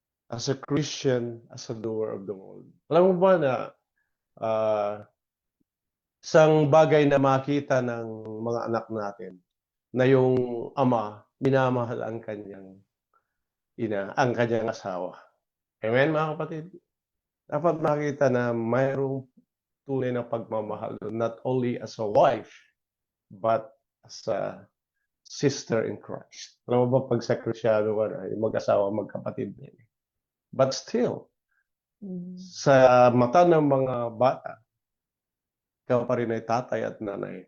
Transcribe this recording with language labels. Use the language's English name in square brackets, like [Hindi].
[English] As a Christian, as a doer of the word. [Filipino] Alam mo ba na isang bagay na makita ng mga anak natin na yung ama, minamahal ang kanyang ina, ang kanyang asawa. Amen, mga kapatid? Dapat makita na mayroong tunay na pagmamahal, [English] not only as a wife, but as a sister in Christ. [Filipino] Alam mo ba, pag sa Kristiyano ka na, yung mag-asawa, magkapatid din. [English] But still, [Filipino] sa mata ng mga bata, ikaw pa rin ay tatay at nanay.